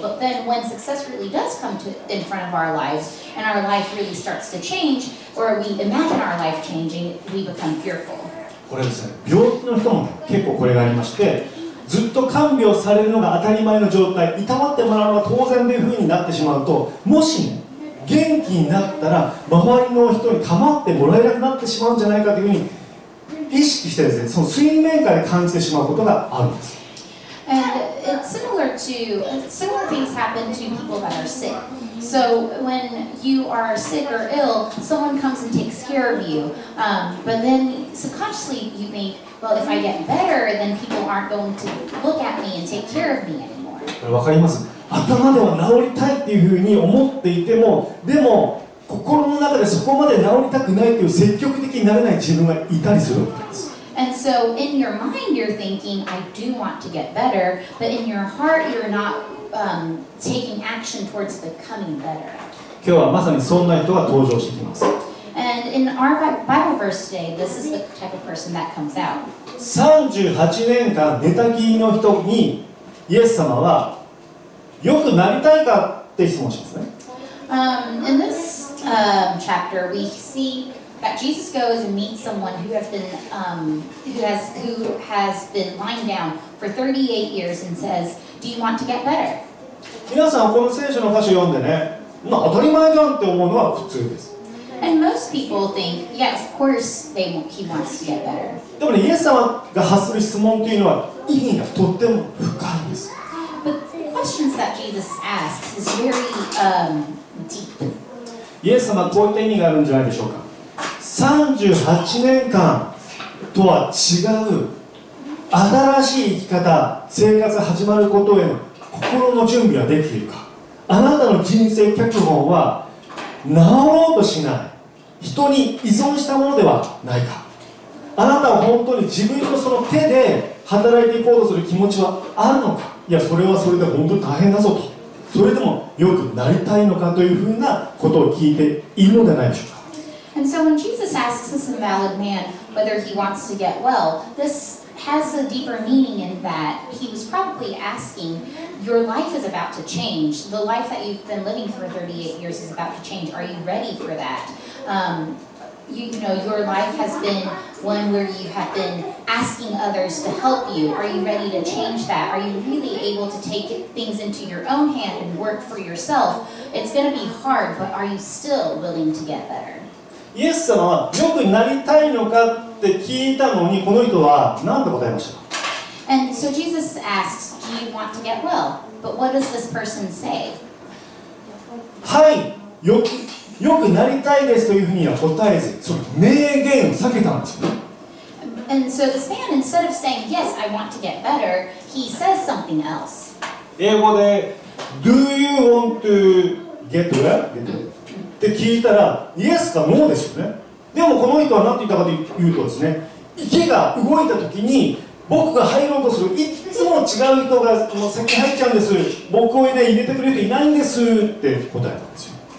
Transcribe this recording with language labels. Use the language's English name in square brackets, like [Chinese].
[English] But then when success really does come in front of our lives, and our life really starts to change, or we imagine our life changing, we become fearful. [Japanese] これですね、病気の人も結構これがありまして、ずっと看病されるのが当たり前の状態、いたわってもらうのが当然というふうになってしまうと、もしね、元気になったら周りの人に構ってもらえなくなってしまうんじゃないかというふうに意識してですね、その水面下で感じてしまうことがあるんです。 [English] And it's similar things happen to people that are sick. So when you are sick or ill, someone comes and takes care of you. But then subconsciously you think, well, if I get better, then people aren't going to look at me and take care of me anymore. [Japanese] これ分かります？頭では治りたいっていうふうに思っていても、でも心の中でそこまで治りたくないという積極的になれない自分がいたりするわけです。 [English] And so in your mind you're thinking, I do want to get better, but in your heart you're not taking action towards becoming better. [Japanese] 今日はまさにそんな人が登場してきます。 [English] And in our Bible verse today, this is the type of person that comes out. [Japanese] 38年間寝たきりの人にイエス様はよくなりたいかって質問しますね。 [English] In this chapter, we see that Jesus goes and meets someone who has been lying down for 38 years and says, "Do you want to get better?" [Japanese] 皆さんこの聖書の歌詞を読んでね、当たり前じゃんって思うのは普通です。 [English] And most people think, yeah, of course he wants to get better. [Japanese] でもね、イエス様が発する質問というのは意味がとっても深いんです。 [English] But the questions that Jesus asks is very deep. [Japanese] イエス様はこういった意味があるんじゃないでしょうか。38年間とは違う新しい生き方、生活が始まることへの心の準備はできているか。あなたの人生脚本は治ろうとしない人に依存したものではないか。あなたは本当に自分のその手で働いていこうとする気持ちはあるのか。いや、それはそれで本当に大変だぞと。それでもよくなりたいのかというふうなことを聞いているのではないでしょうか。 [English] And so when Jesus asks this invalid man whether he wants to get well, this has a deeper meaning in that he was probably asking, your life is about to change. The life that you've been living for 38 years is about to change. Are you ready for that? You know, your life has been one where you have been asking others to help you. Are you ready to change that? Are you really able to take things into your own hand and work for yourself? It's going to be hard, but are you still willing to get better? [Japanese] イエス様は良くなりたいのかって聞いたのに、この人は何と答えましたか？ [English] And so Jesus asks, do you want to get well? But what does this person say? [Japanese] はい、よくなりたいですというふうには答えず、その明言を避けたんですよね。 [English] And so this man, instead of saying, yes, I want to get better, he says something else. [Japanese] 英語で [English] Do you want to get well? [Japanese] って聞いたらイエスかノーですよね。でもこの人は何て言ったかというとですね、池が動いた時に僕が入ろうとするいつも違う人がもう先に入っちゃうんです、僕を、ね、入れてくれる人いないんですって答えたんですよ。